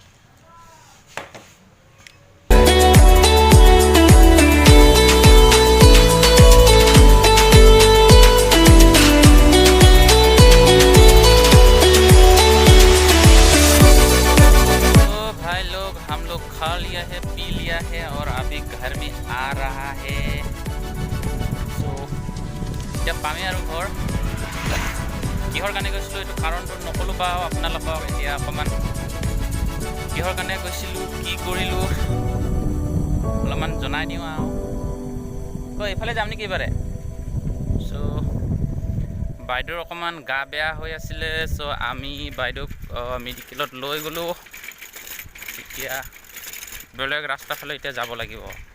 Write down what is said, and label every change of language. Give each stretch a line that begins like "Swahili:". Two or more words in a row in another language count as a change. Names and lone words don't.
Hindi: तो भाई लोग हम लोग खा लिया है पी लिया है और अभी घर में आ रहा है तो जब पामे और घर
Assamese: কিহৰ কাৰণে গৈছিলোঁ এইটো কাৰণটো নকলোঁ বা আপোনালোকক এতিয়া অকণমান কিহৰ কাৰণে গৈছিলোঁ কি কৰিলোঁ অলপমান জনাই দিওঁ আৰু তো এইফালে যাম নেকি এইবাৰে চ' বাইদেউৰ অকণমান গা বেয়া হৈ আছিলে চ' আমি বাইদেউক মেডিকেলত লৈ গ'লোঁ এতিয়া বেলেগ ৰাস্তাৰ ফালে এতিয়া যাব লাগিব